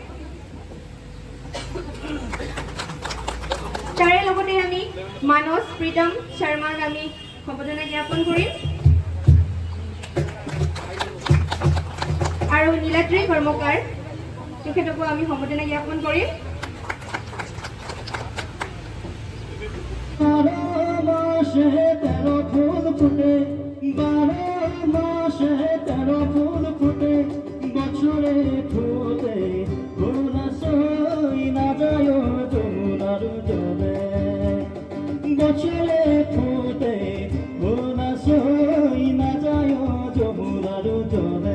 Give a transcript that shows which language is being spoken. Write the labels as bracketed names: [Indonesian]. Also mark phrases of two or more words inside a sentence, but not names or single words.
[Assamese] তাৰে লগতে আমি মানস প্ৰীতম শৰ্মাক আমি সম্বোধনা জ্ঞাপন কৰিম আৰু নীলাদ্ৰী কৰ্মকাৰ তেখেতকো আমি সম্বোধনা জ্ঞাপন কৰিম। [Bangla] বছরে ফুটে ভোলা সই না যায় যমুনার জলে, বছরে ফুটে ভোলা সই না যায় যমুনার জলে।